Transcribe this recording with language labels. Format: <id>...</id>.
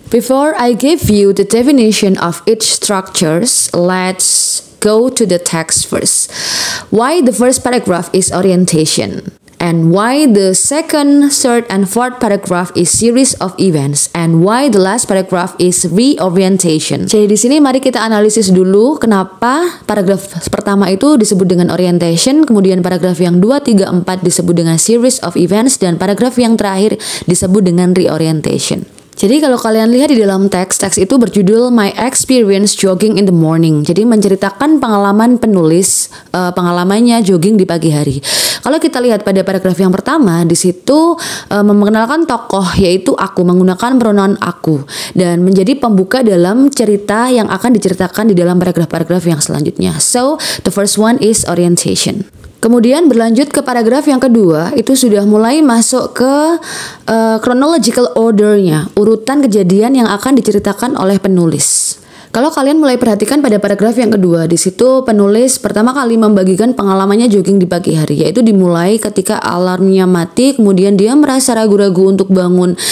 <en>Before I give you the definition of each structures, let's go to the text first. Why the first paragraph is orientation? And why the second, third, and fourth paragraph is series of events, and why the last paragraph is reorientation.</en> <id>Jadi di sini mari kita analisis dulu kenapa paragraf pertama itu disebut dengan orientation, kemudian paragraf yang 2, 3, 4 disebut dengan series of events, dan paragraf yang terakhir disebut dengan reorientation. Jadi kalau kalian lihat di dalam teks itu berjudul My Experience Jogging in the Morning. Jadi menceritakan pengalaman penulis, pengalamannya jogging di pagi hari. Kalau kita lihat pada paragraf yang pertama, di situ memperkenalkan tokoh, yaitu aku, menggunakan pronoun aku, dan menjadi pembuka dalam cerita yang akan diceritakan di dalam paragraf-paragraf yang selanjutnya.</id> <en>So, the first one is orientation.</en> <id>Kemudian berlanjut ke paragraf yang kedua, itu sudah mulai masuk ke chronological order-nya, urutan kejadian yang akan diceritakan oleh penulis. Kalau kalian mulai perhatikan pada paragraf yang kedua, di situ penulis pertama kali membagikan pengalamannya jogging di pagi hari, yaitu dimulai ketika alarmnya mati, kemudian dia merasa ragu-ragu untuk bangun,</id>